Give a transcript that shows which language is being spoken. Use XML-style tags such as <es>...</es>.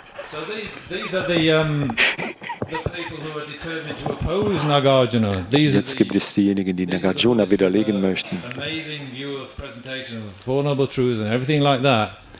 <en>So these are the people who are determined to oppose Nagarjuna.</en> <de>Jetzt gibt es diejenigen, die Nagarjuna widerlegen möchten.</de> <en>Amazing view of presentation of Four Noble Truths and everything like that.</en>